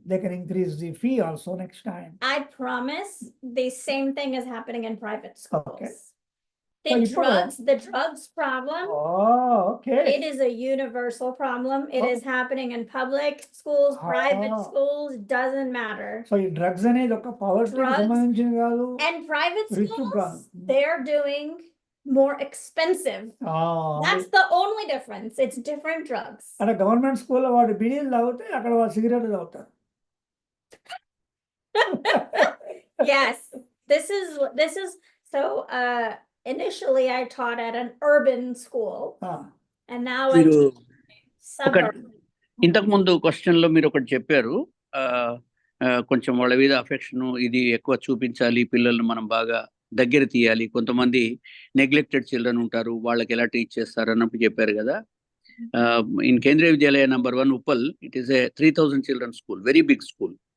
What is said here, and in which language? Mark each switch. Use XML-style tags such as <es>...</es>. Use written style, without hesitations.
<en>They can increase the fee also next time. I promise the same thing is happening in private schools. Okay. The drugs problem. Oh, okay. It is a universal problem. It is happening in public schools, private schools, doesn't matter.</en> <te>So drugs అనేది ఒక poverty సంబంధించింది కాదు.</te> <en>And private schools, they're doing more expensive. That's the only difference. It's different drugs.</en> <te>అంటే government స్కూల్లో వాడు బీడీలు తాగితే అక్కడ వాడు సిగరెట్ తాగుతారు.</te> <en>Yes, this is so. Initially, I taught at an urban school, and now I teach suburban.</en> <te>ఇంతకు ముందు క్వశ్చన్ లో మీరు ఒకటి చెప్పారు, కొంచెం వాళ్ళ మీద అఫెక్షన్ ఇది ఎక్కువ చూపించాలి, పిల్లల్ని మనం బాగా దగ్గర తీయాలి, కొంతమంది నెగ్లెక్టెడ్ చిల్డ్రన్ ఉంటారు, వాళ్ళకి ఎలా టీచ్ చేస్తారు అన్నప్పుడు చెప్పారు కదా.</te> <en>In Kendriya Vidyalaya number 1 Uppal, it is a 3000 children school, very big school.</en>